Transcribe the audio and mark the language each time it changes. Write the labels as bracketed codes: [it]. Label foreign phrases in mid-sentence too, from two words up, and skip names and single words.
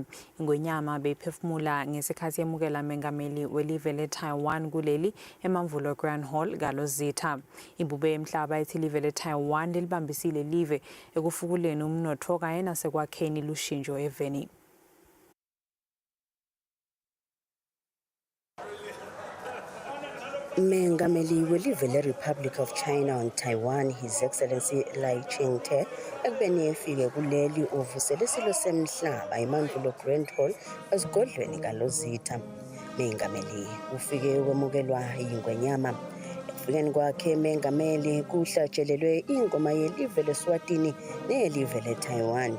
[ss] Ingonyama beyiphefumula ngesikhathi yemukela mengameli welive leTaiwan kuleli eMamvulo Grand Hall kaLozitha. Imbube yemhlaba ethi live leTaiwan lilibambisile live ekufukuleni umnotho kanye nasekwakheni lushintsho eveni. Mengameli welive [en] le-Republic of China on Taiwan, His Excellency Lai Ching-te, [ss] ekubeni efike kuleli uvusele isilo semhlaba eMamvulo Grand Hall esigodlweni kaLozitha. Mengameli ufike ukwemukelwa yingonyama. Ekufikeni kwakhe mengameli kuhlatshelelwe ingoma yelive leSwatini neyelive leTaiwan.